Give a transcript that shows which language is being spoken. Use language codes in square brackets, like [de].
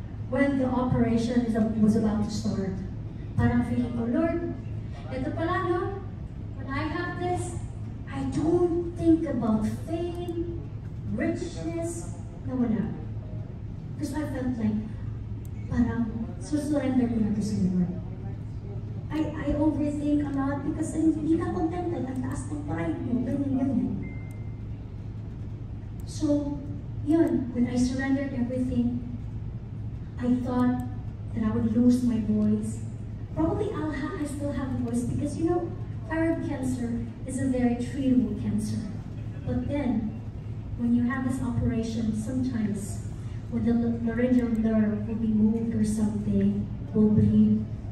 [en] When the operation was about to start, [tl] parang feeling ko, [en] Lord, [tl] ito pala no, [en] when I have this, I don't think about fame, richness, [tl] no wala. [en] Because I felt like, [tl] parang susurrender ko na to sa Lord. [en] I overthink a lot because [tl] hindi ka contented. Ang taas ng pride mo, ganyan. [en] So, yun, when I surrendered everything, I thought that I would lose my voice. Probably I still have a voice because, you know, thyroid cancer is a very treatable cancer. But then, when you have this operation, sometimes when the laryngeal nerve will be moved or something, will bleed.